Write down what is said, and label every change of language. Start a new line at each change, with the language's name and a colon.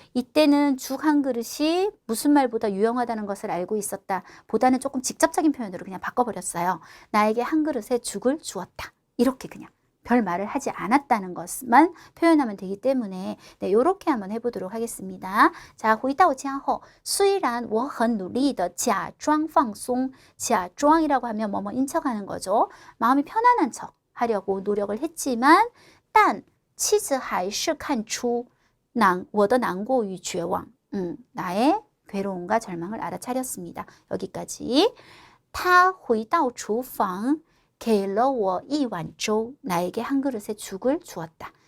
Korean: 이때는 죽 한 그릇이 무슨 말보다 유용하다는 것을 알고 있었다. 보다는 조금 직접적인 표현으로 그냥 바꿔버렸어요. 나에게 한 그릇에 죽을 주었다. 이렇게 그냥. 별 말을 하지 않았다는 것만 표현하면 되기 때문에 네, 이렇게 한번 해보도록 하겠습니다.
Chinese: 자, 回到家后虽然我很努力的假装放松 假装이라고
Korean: 하면 뭐뭐 인척하는 거죠. 마음이 편안한 척 하려고 노력을 했지만
Chinese: 但妻子还是看出我的难过与绝望
Korean: 나의 괴로움과 절망을 알아차렸습니다. 여기까지
Chinese: 他回到厨房给了我一碗粥
Korean: 나에게 한 그릇의 죽을 주었다.